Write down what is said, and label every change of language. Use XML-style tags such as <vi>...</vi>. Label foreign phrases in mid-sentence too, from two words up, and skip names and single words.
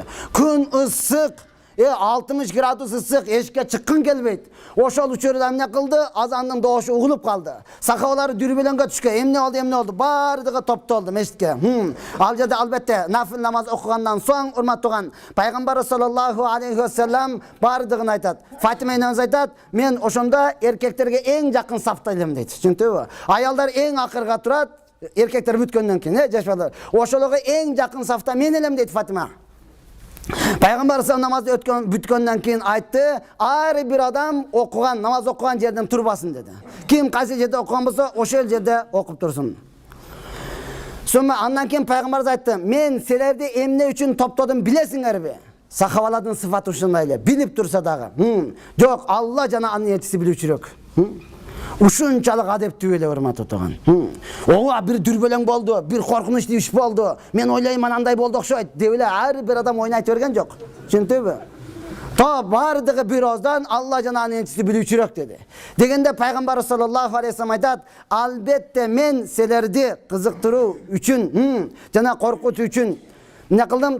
<ky>Күн ысык, 60 градус ысык, эшикке чыккың келбейт. Ошол учурда эмне кылды? Азандын доошу угулуп калды. Сахабалар дүрбөлөнгө түшкөн. Эмне болду? Бардыгы топтолду мешитке. Ал жерде албетте нафил намаз окугандан соң, урматтуу туган, пайгамбар</ky> <ar>صلى الله عليه وسلم</ar> <ky>бардыгын айтат. Фатима энемиз айтат: "Мен ошондо эркектерге эң жакын сафта элем" дейт. Түшүндүңбү? Аялдар эң акырга турат, эркектер бүткөндөн кийин, жашбалар. Ошолорго эң жакын сафта мен элем дейт Фатима. Пайгамбар намазды бүткөндөн кийин айтты: "Ар бир адам окуган, намаз окуган жерден турбасын" деди. Ким кайсы жерде окуган болсо, ошол жерде окуп турсун.</ky> <uz>Sonra andan keyin payg'ambarimiz aytdi, men sizlarni emne uchun to'pladim bilesinglarmi? Sahabalarning sifati shunday, bilib tursa dag'i. Yo'q, Alloh jana anning elchisi biluvchiroq.</uz> <ky>Ушунчалык адептүү эле урмат отогон. Ооба бир дүрбөлөң болду, бир коркунучтуу иш болду. Мен ойлойм андай болду окшойт деп эле ар бир адам ойнойт берген жок. Түшүндүңбү? Та бардыгы бир оздан Алла жана анын элчиси билүүчүрөк деди. Дегенде пайгамбар</ky> <ar>صلى الله عليه وسلم</ar> <ky>айтат, албетте мен силерди кызыктыруу үчүн, жана коркутуу үчүн эмне кылдым?</ky>